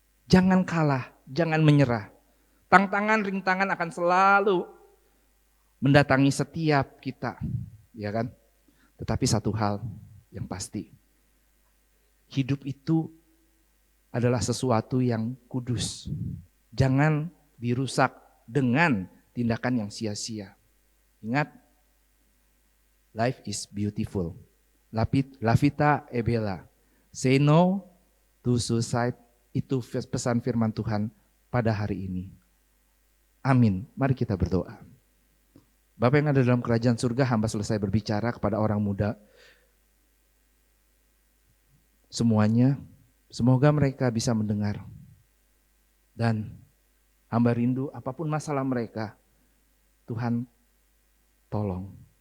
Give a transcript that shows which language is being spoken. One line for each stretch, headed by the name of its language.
Indonesian: Jangan kalah, jangan menyerah. Tantangan, rintangan akan selalu mendatangi setiap kita, ya kan? Tetapi satu hal yang pasti, hidup itu adalah sesuatu yang kudus. Jangan dirusak dengan tindakan yang sia-sia. Ingat, life is beautiful.
English: Lavita e bella. Say no to suicide.
Indonesian: Itu pesan firman Tuhan pada hari ini. Amin. Mari kita berdoa. Bapa yang ada dalam kerajaan surga, hamba selesai berbicara kepada orang muda. Semuanya, semoga mereka bisa mendengar. Dan hamba rindu apapun masalah mereka, Tuhan tolong.